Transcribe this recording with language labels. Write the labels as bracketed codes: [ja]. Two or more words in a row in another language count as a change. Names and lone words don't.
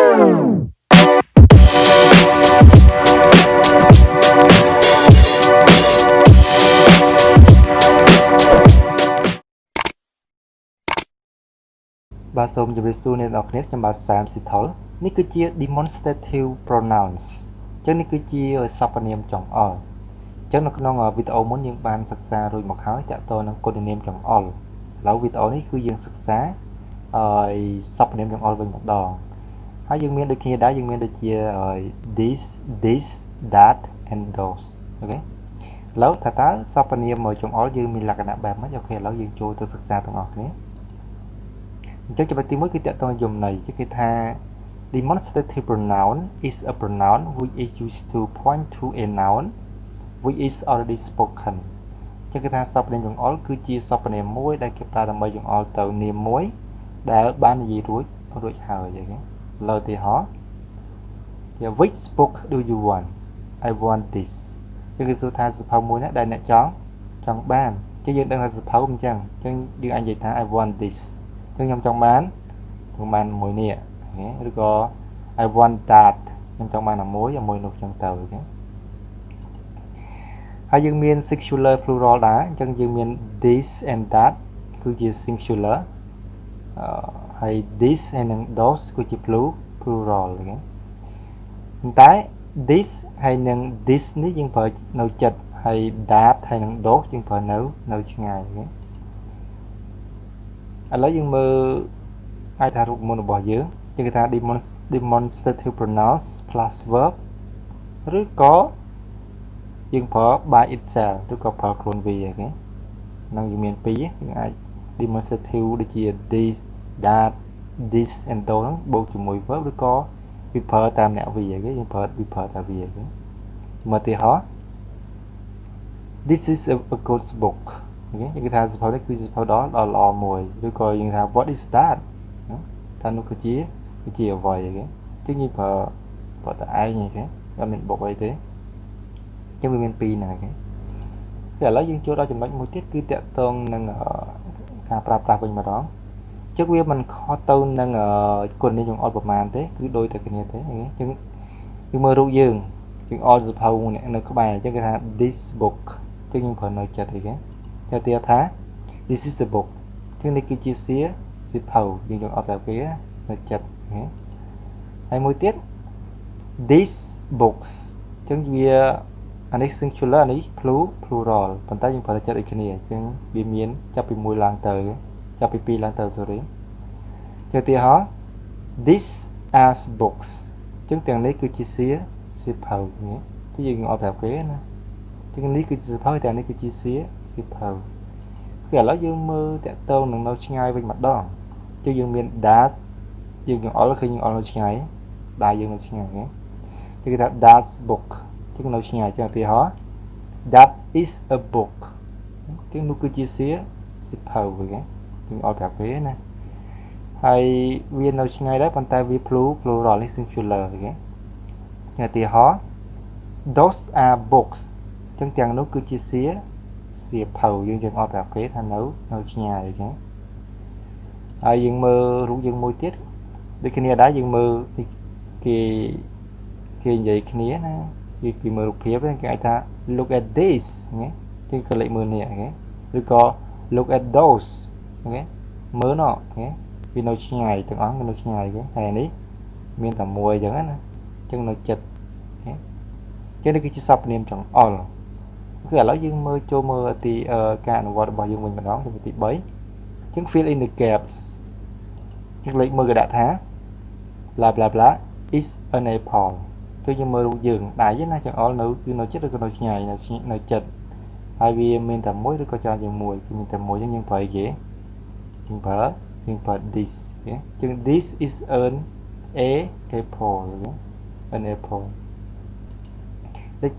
[km] បាទសូមជម្រាបសួរអ្នកនរគ្នាខ្ញុំបាទ Sem Sithol នេះគឺជា [en] Demonstrative Pronouns [km] អញ្ចឹងនេះគឺជាសព្វនាមចង្អុលអញ្ចឹងនៅក្នុងវីដេអូមុនយើងបានសិក្សារួចមកហើយតាក់ទងនឹងគុណនាមច ង្អុលឥឡូវវីដេអូនេះគឺយើងសិក្សាសព្វនាមចង្អុលវិញម្ដងហើយយើងមានដូចគ្នាដែរយើងមានដូចជា [en] this that and those [km] អូ ខេឥឡូវថាតើសព្វនាមចង្អុលយើងមានលក្ខណៈបែបម៉េចអូខេឥឡូវយើងចូលទៅសិក្សាទាំងអស់គ្នាអញ្ចឹងចំណុចទី1គឺតាក់ទងយមន័យគេថា [en] Demonstrative pronoun is a pronoun which is used to point to a noun which is already spoken [km] អញ្ចឹងគេថាសព្វនាមចង្អុលគឺជាសព្វនាមមួយដែលគេប្រើដើម្បីចង្អុលទៅនាមមួយដែលបាននិយាយរួចហើយអូខេលើឧទាហរណ៍ [en] Which book do you want? I want this [km] អញ្ចឹងគេសួរថាសភៅមួយណាដែលអ្នកចង់បានអញ្ចឹងយើងដឹងថាសភៅអញ្ចឹងយើងអាចនិយាយថា [en] I want this [km] ខ្ញុំចង់បានមួយនេះឬក៏ [en] I want that [km] ខ្ញុំចង់បានមួយនោះចឹងទៅអូខេ ហើយយើងមាន [en] singular plural [km] ដែរអញ្ចឹងយើងមាន [en] this and that [km] គឺជា singular ហើយ this ហើយនិង those គឺជា plural អូខេប៉ុន្តែ this ហើយនិង this នេះយើងប្រើនៅចិត្តហើយ that ហើយនិង those យើងប្រើនៅឆ្ងាយអូខេ ឥឡូវយើងមើលអាចថារូបមន្តរបស់យើងគេថា [en] demonstrative pronouns plus verb [km] ឬក៏យើងប្រើ [en] by itself [km] ឬក៏ប្រើខ្លួនវាអូខេនឹងយើងមានពីរយើងអាច demonstrative ដូចជា [en] this that this and those [km] ហ្នឹងបូកជាមួយ verb ឬក៏វាប្រើតាមអ្នកវាអូខេយើងប្រើតាមវាអូខេមើលឧទាហរណ៍ [en] This is a good book [km] អូខេគេថាសភៅនេះគឺជាសភៅដ៏ល្អមួយឬក៏យើងថា [en] what is that [km] ថានោះគឺជាអ្វីអូខេចឹងយើងប្រើតែឯងអូខេអត់មានបុកអីទេចឹងវាមានពីរហ្នឹងអូខេឥឡូវយើងចូលដល់ចំណុចមួយទៀតគឺតាក់ទងនឹងការប្រើប្រាស់វិញម្ដងចឹងវាមិនខុសទៅនឹងគុណនាម ចង្អុលប្រមាណទេគឺដូចតែគ្នាទេអូខេចឹងយើងមើលរូបយើងអល់សភៅនៅក្បែរចឹងគេថា [en] this book [km] ចឹងយើងប្រើនៅចិត្តអូខេគេទៀតថា [en] this is a book [km] ចឹងនេះគឺជាសៀវភៅយើងយកអត់តែវានៅចិត្តហើយមួយទៀត [en] these books [km] ចឹងវាអានេះ singular នេះ plural ប៉ុន្តែយើងប្រើចិត្តដូចគ្នាចឹងវាមានចាប់ពី1ឡើងទៅចាប់ពី2ឡើងទៅ sorry ជាឧទាហរណ៍ [en] these are books [km] ចឹងទាំង នេះគឺជាសៀវភៅទីយើងអត់ប្រាប់គេណាចឹងនេះគឺជាសៀវភៅតែនេះគឺជាសៀវភៅគឺឥឡូវយើងមើលតាក់ទងនឹងនៅឆ្ងាយ វិញម្ដងចឹងយើងមាន that យើងអល់ឃើញយើងអល់នៅឆ្ងាយដែរយើងនៅឆ្ងាយគេថា [en] that's book [km] ចឹងនៅ ឆ្ងាយចឹងឧទាហរណ៍ [en] that is a book [km] ចឹងនោះគឺជាសៀវភៅអូខេយើងអល់ប្រាប់គេណាហើយវានៅឆ្ងាយដែរប៉ុន្តែវា plural នេះ singular អូខេឧទាហរណ៍ [en] those are books [km] ចឹងទាំងនោះគឺជាសៀវភៅយើងអត់ប្រាប់គេថានៅឆ្ងាយអូខេហើយយើងមើលរូបយើងមួយទៀតដូចគ្នាដែរយើងមើល គេនិយាយគ្នាណាគេមើលរូបភាពគេអាចថា [en] look at this [km] ណាគេក៏លេខមើលនេះអូខេឬ ក៏ [en] look at those [km] អូខេមើលនោះអូខេវានៅឆ្ងាយទាំងអស់នៅឆ្ងាយអូខេហើយនេះមានតែមួយអញ្ចឹងណាអញ្ចឹងនៅចិត្តអូខេចឹងនេះគឺជាសព្វនាមចង្អុលគឺឥឡូវយើងចូលមើលទីការអនុវត្តរបស់យើងវិញម្ដងទី3អញ្ចឹង [en] fill in the gaps [km] យើងលេខមើលគេដាក់ថា [en] bla bla bla is an apple [km] គឺយើងមើលរូបយើងដៃណាចង្អុលគឺនៅចិត្តឬក៏នៅឆ្ងាយនៅចិត្តហើយវាមានតែមួយឬក៏ច្រើនជាងមួយគឺមានតែមួយអញ្ចឹងយើងប្រើអីគេយើងប្រើ this អញ្ចឹង [en] this is an apple an apple [km] លេខ2